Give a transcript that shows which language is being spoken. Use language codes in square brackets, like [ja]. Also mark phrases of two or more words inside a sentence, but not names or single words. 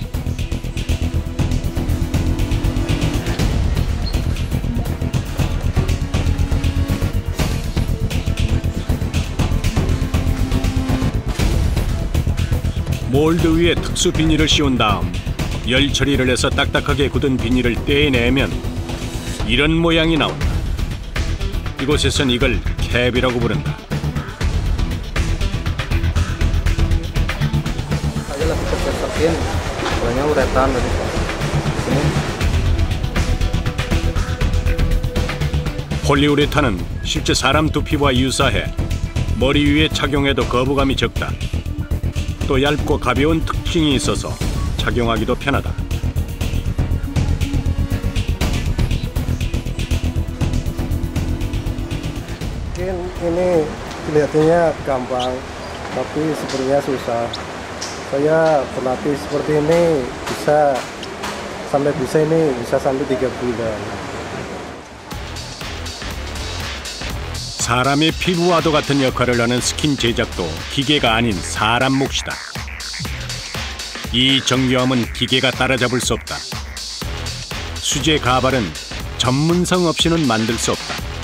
[ko] 몰드 위에 특수 비닐을 씌운 다음 열 처리를 해서 딱딱하게 굳은 비닐을 떼내면 이런 모양이 나온다. 이곳에선 이걸 캡이라고 부른다. [id] Saya lebih terkesan, soalnya uretan dari sini. [ko] 폴리우레탄은 실제 사람 두피와 유사해 머리 위에 착용해도 거부감이 적다. 또 얇고 가벼운 특징이 있어서 착용하기도 편하다. [id] Mungkin ini kelihatannya gampang, tapi sebenarnya susah. Saya berlatih seperti ini bisa sampai 3 bulan. [ko] 사람의 피부와도 같은 역할을 하는 스킨 제작도 기계가 아닌 사람 몫이다. 이 정교함은 기계가 따라잡을 수 없다. 수제 가발은 전문성 없이는 만들 수 없다.